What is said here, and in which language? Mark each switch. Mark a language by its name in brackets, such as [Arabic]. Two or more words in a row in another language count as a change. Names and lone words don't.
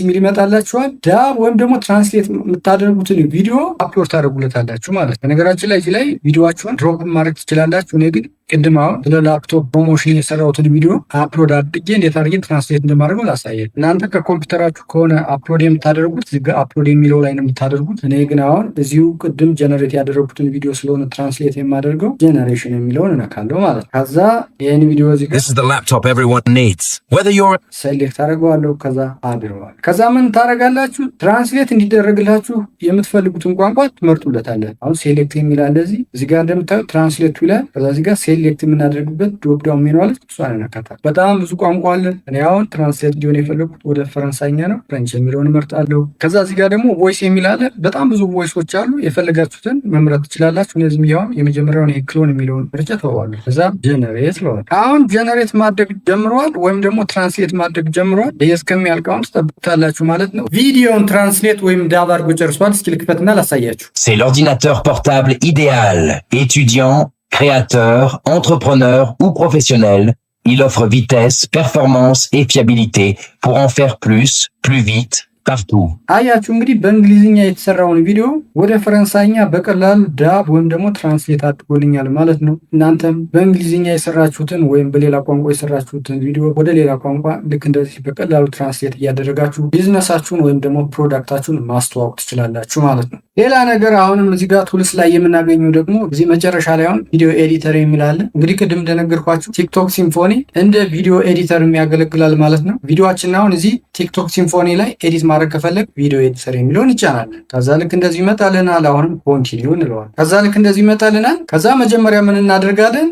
[Amharic] የሚል ይመጣላችኋል። ዳብ ወይም ደግሞ ትራንስሌት የምታደርጉትን [English] video upload [Amharic] ታደርጉለታላችሁ ማለት ነው። በነገራችን ላይ እዚህ ላይ ቪዲዮአችሁን ድሮፕ ማድረግ ትችላላችሁ። እኔ ግን ቅድም አሁን ስለ [English] laptop promotion [Amharic] የሰራሁትን [English] video upload [Amharic] አድርጌ እንዴት አድርጌ ትራንስሌት እንደማደርገው ላሳየን። እናንተ ከኮምፒውተራችሁ ከሆነ አፕሎድ የምታደርጉት እዚህ ጋር አፕሎድ የሚለው ላይ ነው የምታደርጉት። እኔ ግን አሁን እዚሁ ቅድም ጀነሬት ያደረጉትን ቪዲዮ ስለሆነ ትራንስሌት የማደርገው ጀነሬሽን የሚለውን እነካለሁ ማለት ነው። ከዛ ይህን ቪዲዮ እዚህ [English] This is the laptop everyone needs. Whether you're [Amharic] ሴሌክት አደርገዋለሁ። ከዛ አድርገዋል። ከዛ ምን ታደርጋላችሁ? ትራንስሌት እንዲደረግላችሁ የምትፈልጉትን ቋንቋ ትመርጡለታለን። አሁን ሴሌክት የሚላል እዚህ ጋር እንደምታዩት ትራንስሌት ይላል። ከዛ እዚህ ጋር ሴሌክት የምናደርግበት [English] drop down menu [Amharic] አለች። እሷን እንነካታለን። በጣም ብዙ ቋንቋ አለ። እኔ አሁን ትራንስሌት እንዲሆን የፈለኩት ወደ ፈረንሳይኛ ነው። ፍሬንች የሚለውን እመርጣለሁ። ከዛ እዚህ ጋር ደግሞ ቮይስ የሚል አለ። በጣም ብዙ ቮይሶች አሉ። የፈለጋችሁትን መምረጥ ትችላላችሁ። እነዚህም ያውን የመጀመሪያውን ክሎን የሚለውን ምርጫ ተዋዋለሁ። ከዛ ጀነሬት ለዋል። አሁን ጀነሬት ማድረግ ጀምሯል፣ ወይም ደግሞ ትራንስሌት ማድረግ ጀምሯል። ይህ እስከሚያልቅ አሁን ትጠብቁታላችሁ ማለት ነው። ቪዲዮን ትራንስሌት ወይም ዳብ አድርጎ ጨርሷል። እስኪ ልክፈትና ላሳያችሁ። [French] C'est l'ordinateur portable idéal. Étudiant, créateur, entrepreneur ou professionnel, il offre vitesse, performance et fiabilité pour en faire plus vite, partout. [Amharic] አያችሁ እንግዲህ በእንግሊዝኛ የተሰራውን ቪዲዮ ወደ ፈረንሳይኛ በቀላሉ ዳብ ወይም ደግሞ ትራንስሌት አድርጎልኛል ማለት ነው። እናንተም በእንግሊዝኛ የሰራችሁትን ወይም በሌላ ቋንቋ የሰራችሁትን ቪዲዮ ወደ ሌላ ቋንቋ ልክ እንደዚህ በቀላሉ ትራንስሌት እያደረጋችሁ ቢዝነሳችሁን ወይም ደግሞ ፕሮዳክታችሁን ማስተዋወቅ ትችላላችሁ ማለት ነው። ሌላ ነገር አሁንም እዚህ ጋር ቱልስ ላይ የምናገኘው ደግሞ እዚህ መጨረሻ ላይ አሁን [English] video editor [Amharic] የሚል አለ። እንግዲህ ቅድም እንደነገርኳችሁ ቲክቶክ ሲምፎኒ እንደ [English] video editor [Amharic] የሚያገለግላል ማለት ነው። ቪዲዮአችን አሁን እዚህ ቲክቶክ ሲምፎኒ ላይ ኤዲት ማድረግ ከፈለግ [English] video editor [Amharic] የሚለውን ይጫናለን። ከዛ ልክ እንደዚህ ይመጣልናል። አሁንም ኮንቲኒው እንለዋለን። ከዛ ልክ እንደዚህ ይመጣልናል። ከዛ መጀመሪያ ምን እናደርጋለን?